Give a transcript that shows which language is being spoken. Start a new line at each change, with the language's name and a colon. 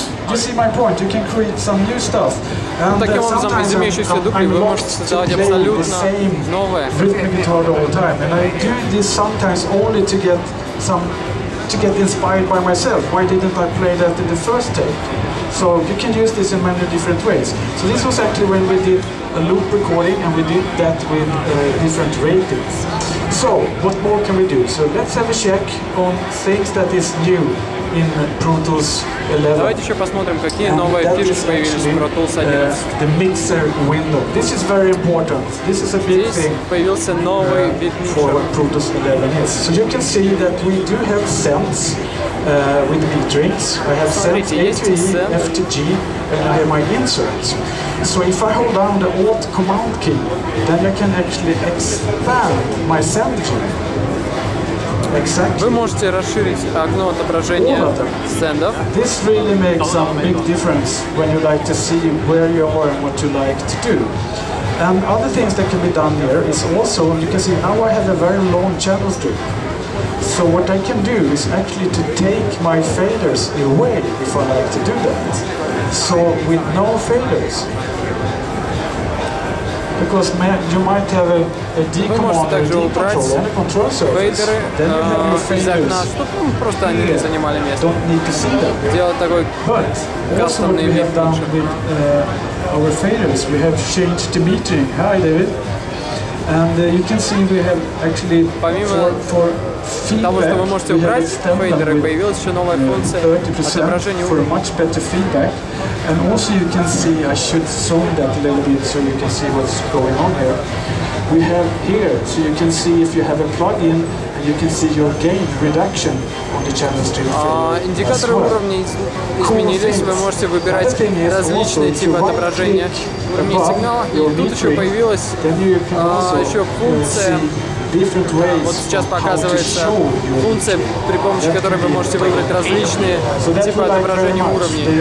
English: You see my point? You can create some new stuff.
Russian: Таким образом, из имеющихся дублей вы можете создавать абсолютно новое.
English: And I do this sometimes only to get inspired by myself. Why didn't I play that in the first take? So you can use this in many different ways. So this was actually when we did a loop recording and we did that with different ratings. So what more can we do? So let's have a check on things that is new in Pro Tools 11.
Russian: Давайте еще посмотрим, какие новые фишки появились в Pro Tools 11.
English: The mixer window. This is very important. This is a big thing.
Russian: Появился новый bit mixer.
English: For what Pro Tools 11 is. So you can see that we do have cents with meterings. I have cents A3, F to G, and I have my inserts. So if I hold down the Alt Command key, then I can actually expand my send key. Exactly.
Russian: Вы можете расширить окно отображения стендов.
English: This really makes some big difference when you like to see where you are and what you like to do. And other things that can be done here is also, you can see now I have a very long channel strip. So what I can do is actually to take my faders away if I like to do that. So with no faders. Because you might have a D command or a D control on a control surface. Then you have your faders.
Russian: Просто они не занимали место.
English: Don't need to see them.
Russian: Делать такой кастомный вид.
English: Our faders, we have changed the metering. Hi, David. And you can see we have actually for
Russian: того, что вы можете убрать фейдеры, появилась еще новая функция отображения уровня.
English: And also you can see, I should zoom that a little bit so you can see what's going on here. We have here, so you can see if you have a plugin, and you can see your gain reduction on the channel stream.
Russian: Индикаторы уровней изменились, вы можете выбирать различные типы отображения уровней сигнала. И тут еще появилась еще функция. Вот сейчас показывается функция, при помощи которой вы можете выбрать различные типы отображения уровней.